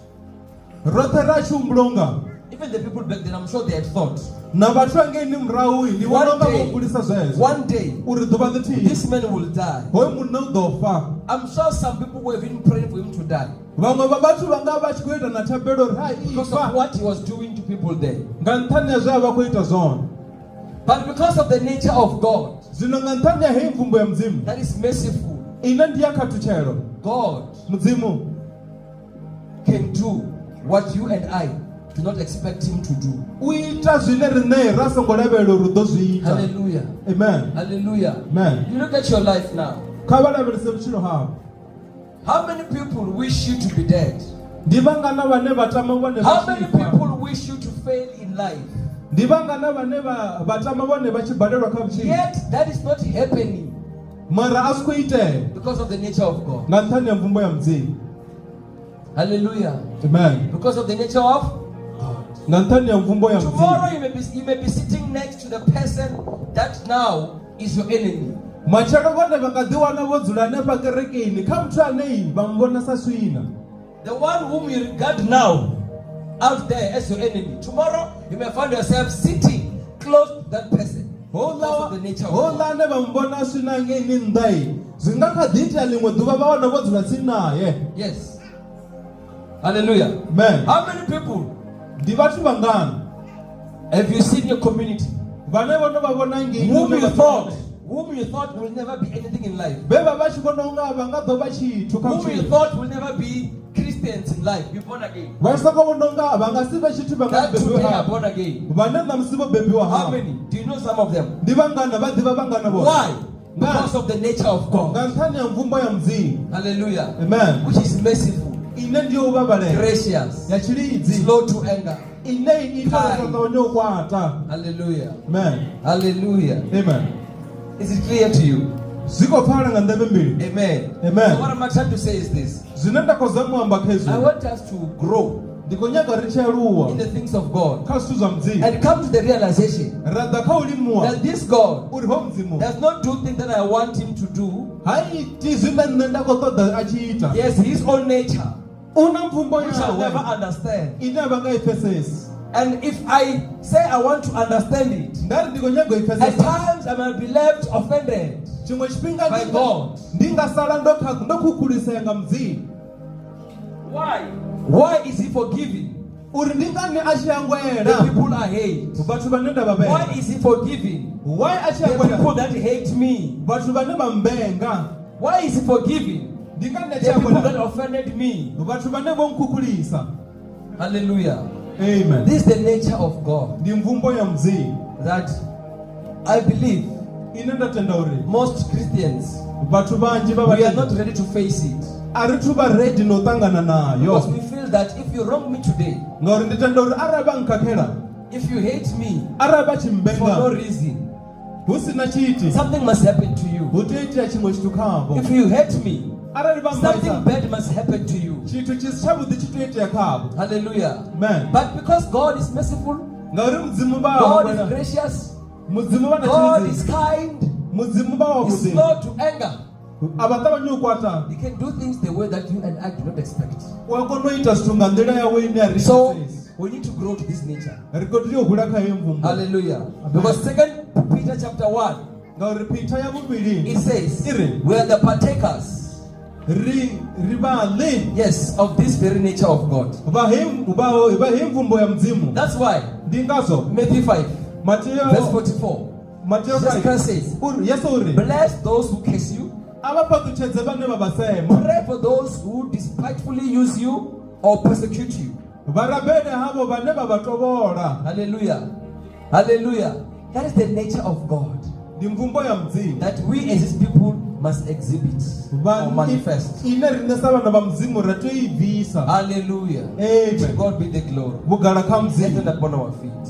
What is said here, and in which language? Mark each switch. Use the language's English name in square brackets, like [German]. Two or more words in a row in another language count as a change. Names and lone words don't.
[English] Even the people back then, I'm sure they had thought. One day, this man will die. I'm sure some people were even praying for him to die because of what he was doing to to people there. [Venda] nga nṱhani ha zwe a vha khou ita zwone. [English] But because of the nature of God, [Venda] Zwino nga nṱhani ha heyi mvumbo ya mudzimu [English] that is merciful, [Venda] ine ndi ya khathutshelo, [English] God [Venda] mudzimu [English] can do what you and I do not expect him to do. [Venda] u ita zwine riṋe ra songo lavhelela uri u ḓo zwi ita. Hallelujah. Amen. Hallelujah. Amen. [English] You look at your life now. [Venda] Kha vha lavhelese vhutshilo havho. [English] How many people wish you to be dead? [Venda] Ndi vhangana vhane vha tama vhone vha [English] How many [Venda] tshi fa. [English] people wish you to fail in life? [Venda] Ndi vhangana vhane vha tama vhone vha tshi balelwa kha vhutshilo. [English] Yet that is not happening [Venda] Mara a si khou itea [English] because of the nature of God. [Venda] nga nṱhani ha mvumbo ya mudzimu. Hallelujah. Amen. [English] Because of the nature of [Venda] Nga nṱhani ha mvumbo ya [English] tomorrow [Venda] mudzimu. [English] you may be sitting next to the person that now is your enemy. [Venda] Matshelo vhone vha nga ḓi wana vho dzula hanefha kerekeni kha muthu ane vha muvhona sa swina. [English] The one whom you regard now out there as your enemy. Tomorrow you may find yourself sitting close to that person. Because of the nature of [Venda] Hola [English] God. [Venda] ane vha muvhona swina ngeni nnḓa zwi nga kha ḓi itea ḽiṅwe ḓuvha vha wana vho dzula tsini naye. [English] Yes. Hallelujah. Amen. How many people [Venda] Ndi vhathu vhangana [English] have you seen in your community [Venda] vhane vho no vha vhona ngei [English] whom you thought will never be anything in life? [Venda] vhe vha tshi vhona unga vha nga ḓo vha tshithu kha [English] Whom you [Venda] vhutshilo. [English] thought will never be Christians in life, be born again. [Venda] Vha soko vhona unga vha nga si vhe tshithu vha nga [English] That [Venda] bebiwa [English] today are [Venda] havho. [English] born again. [Venda] Vhane ṋamusi vho bebiwa [English] How [Venda] havho. [English] many? Do you know some of them? [Venda] Ndi vhangana vha ḓivha vhangana vho. [English] Why? Because of the nature of God. [Venda] Nga nṱhani ha mvumbo ya mudzimu. Hallelujah. Amen. [English] Which is merciful, [Venda] Ine ndi yo vhavhalela. [English] gracious, [Venda] Ya tshilidzi. [English] slow to anger. [Venda] Ine i ita uri ṱavhanye u kwata. Hallelujah. Amen. Hallelujah. Amen. [English] Is it clear to you? [Venda] Zwi khou pfala nga nḓevhe mbili. Amen. Amen. [English] So what I'm trying to say is this. [Venda] Zwine nda khou zama u amba kha [English] I [Venda] hezwi. [English] want us to grow [Venda] Ndi khou nyaga ri tshi aluwa [English] in the things of God [Venda] kha zwithu zwa mudzimu. [English] and come to the realization [Venda] Ra ḓa kha u limuwa [English] that this God [Venda] uri ho mudzimu [English] does not do things that I want him to do. [Venda] ha iti zwine nṋe nda khou ṱoḓa a tshi ita. [English] He has his own nature, [Venda] U na mvumbo [English] which I'll never [Venda] yawe [English] understand. [Venda] ine vha nga i pfesesi. [English] And if I say I want to understand it, [Venda] Nda ri ndi khou nyaga u i [English] at [Venda] pfesesa. [English] times I might be left offended [Venda] Tshiṅwe tshifhinga [English] by God. [Venda] ndi nga sala ndo khukhulisea nga mudzimu. [English] Why? Why is he forgiving [Venda] Uri ndi ngani a tshi [English] the [Venda] angwela [English] people I hate? [Venda] vhathu vhane nda vha [English] Why [Venda] vhela. [English] is he forgiving [Venda] Why a tshi [English] the people [Venda] angwela [English] that hate me? [Venda] vhathu vhane vha mbenga. [English] Why is he forgiving [Venda] Ndi ngani a [English] the [Venda] tshi [English] people that [Venda] angwela [English] offended me? [Venda] vhathu vhane vho nkhukhulisa. Hallelujah. Amen. [English] This is the nature of God [Venda] Ndi mvumbo ya mudzimu [English] that I believe [Venda] ine nda tenda uri [English] most Christians, [Venda] vhathu vhanzhi vha [English] we are not [Venda] vha [English] ready to face it. [Venda] a ri thu vha ready no ṱangana [English] Because [Venda] nayo. [English] we feel that if you wrong me today, [Venda] Ngauri ndi tenda uri arali vha nkhakhela [English] if you hate me [Venda] arali vha tshi [English] for no [Venda] mbenga [English] reason, [Venda] hu sina tshiti [English] something must happen to you. [Venda] hu tea itea tshiṅwe tshithu khavho. [English] If you hate me, [Venda] Arali vha [English] something [Venda] mbaisa [English] bad must happen to you. [Venda] tshithu tshi si tshavhuḓi tshi tea itea khavho. Hallelujah. Amen. [English] But because God is merciful, [Venda] Ngauri mudzimu vha [English] God is [Venda] wa [English] gracious, [Venda] mudzimu vha na [English] God is [Venda] tshilidzi. [English] kind, [Venda] Mudzimu vha wa [English] He's [Venda] vhuḓi. [English] slow to anger. [Venda] A vha ṱavhanyi u kwata. [English] He can do things the way that you and I do not expect. [Venda] U a kona u ita zwithu nga nḓila yawe ine a ri [English] So [Venda] pfesesi. [English] we need to grow to this nature. [Venda] Ri khou tea u hula kha heyo mvumbo. [English] Hallelujah. Because 2 Peter chapter 1, [Venda] Ngauri Peter ya vhuvhili [English] it says, [Venda] iri [English] we are the partakers, [Venda] ri vhaḽi [English] yes, of this very nature of God. [Venda] vha hei mvumbo ya mudzimu. [English] That's why [Venda] Ndi ngazwo [English] Matthew 5, [Venda] Mateo [English] verse 44, [Venda] Mateo [English] Jesus [Venda] 5 [English] Christ says, [Venda] uri Yesu uri [English] bless those who curse you, [Venda] a vha fhaṱutshedze vhane vha vha sema. [English] pray for those who despitefully use you or persecute you. [Venda] Vha rabele havho vhane vha vha tovhola. Hallelujah. Hallelujah. [English] That is the nature of God [Venda] Ndi mvumbo ya mudzimu. [English] that we as his people must exhibit or manifest. [Venda] Ine riṋe sa vhana vha mudzimu ra tea u i bvisa. Hallelujah. Amen. [English] To God be the glory. [Venda] Vhugala kha mudzimu. [English] Stand upon our feet.